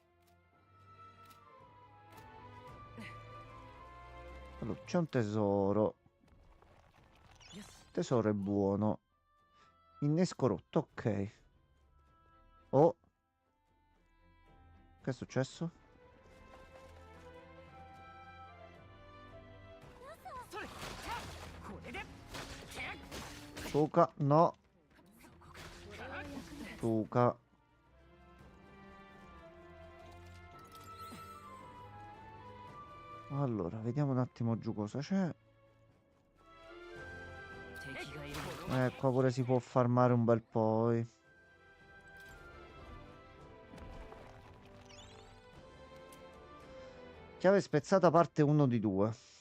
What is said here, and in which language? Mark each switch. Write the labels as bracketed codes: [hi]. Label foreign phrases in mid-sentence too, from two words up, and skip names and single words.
[it] Allora, c'è un tesoro. Tesoro è buono. Innesco rotto, ok. Oh. Che è successo? Suka, no. Suka. Allora, vediamo un attimo giù cosa c'è. Qua pure si può farmare un bel po'. Chiave spezzata parte 1 di 2.